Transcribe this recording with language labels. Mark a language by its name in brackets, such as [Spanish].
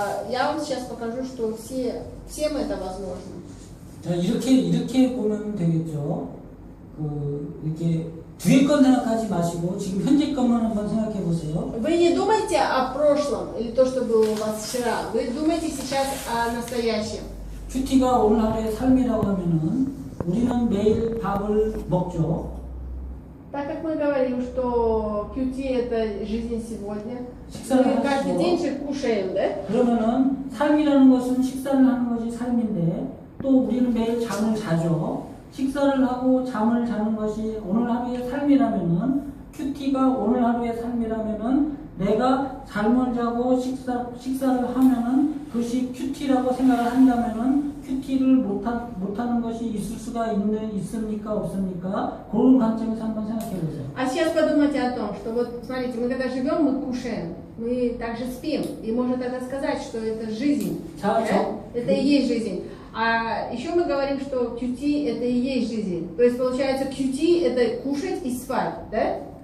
[Russian] Я вам сейчас покажу, что всем это возможно. [Korean] 자, 이렇게 보면 되겠죠. 이렇게 뒤에 건 생각하지 마시고 지금 현재 것만 한번 생각해 보세요. [Russian] Вы не думайте о прошлом или то, что было у вас вчера. Вы думайте сейчас о настоящем. [Korean] 큐티가 오늘 하루의 삶이라고 하면은 우리는 매일 밥을 먹죠. [Russian] Так как мы говорим, что QT это жизнь сегодня, [Korean] 식사를 [Russian] мы каждый [Korean] 하시고 [Russian] день же кушаем, да? [Korean] 그러면은 삶이라는 것은 식사를 하는 것이 삶인데 또 우리는 매일 잠을 자죠. 식사를 하고 잠을 자는 것이 오늘 하루의 삶이라면은 큐티가 오늘 하루의 삶이라면은 내가 잠을 자고 식사를 하면은 그것이 큐티라고 생각을 한다면은 큐티를 못하는 것이 있을 수가 있습니까? 없습니까? 그런 관점에서 한번 생각해 보세요. [Russian] А сейчас подумайте о том, что вот, смотрите, мы когда живем, мы кушаем, мы также спим. И можно тогда сказать, что это жизнь. Да, Да? Это и есть жизнь. А еще мы говорим, что QT это и есть жизнь. То есть получается QT это кушать и спать, да?